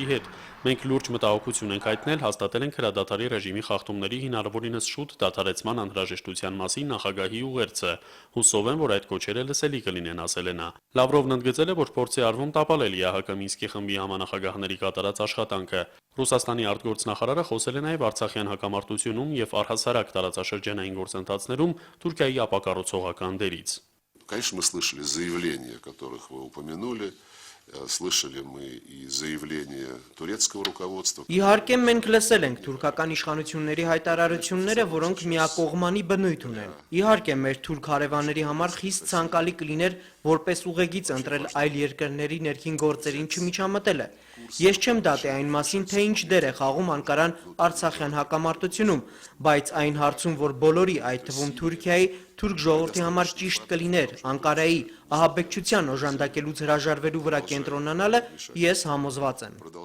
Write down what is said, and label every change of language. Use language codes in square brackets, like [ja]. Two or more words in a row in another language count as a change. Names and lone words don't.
[hy] հետ։ Մենք լուրջ մտահոգություն ենք հայտնել, հաստատել ենք հրադադարի ռեժիմի խախտումների հնարավորինս շուտ դադարեցման անհրաժեշտության մասին նախագահի ուղերձը։ Հուսով եմ, որ այդ կոչերը լսելի կլինեն, ասել է նա։ Լավրովն ընդգծել է, որ փորձ է արվում տապալել ՀՀԿ Մինսկի խմբի համանախագահների կատարած աշխատանքը։ Ռուսաստանի արտգործնախարարը խոսել է նաև Արցախյան հակամարտությունում եւ առհասարակ տարածաշրջանային գործընթացներում Թուրքիայի ապակառուցողական դերից։ [ru] Конечно, мы слышали заявления, которых вы упомянули. Слышали мы и заявления турецкого руководства. [hy] Իհարկե մենք լսել ենք թուրքական իշխանությունների հայտարարությունները, որոնք միակողմանի բնույթ ունեն։ Իհարկե մեր թուրք հարևանների համար խիստ ցանկալի կլիներ որպես ուղեգիծ ընտրել այլ երկրների ներքին գործերին չմիջամտելը։ Ես չեմ դատի այն մասին, թե ինչ դեր է խաղում Անկարան Արցախյան հակամարտությունում, բայց այն հարցում, որ բոլորի, այդ թվում Թուրքիայի, թուրք ժողովրդի համար ճիշտ կլիներ Անկարայի ահաբեկչության օժանդակելուց հրաժարվելու վրա կենտրոնանալը, ես համոզված եմ։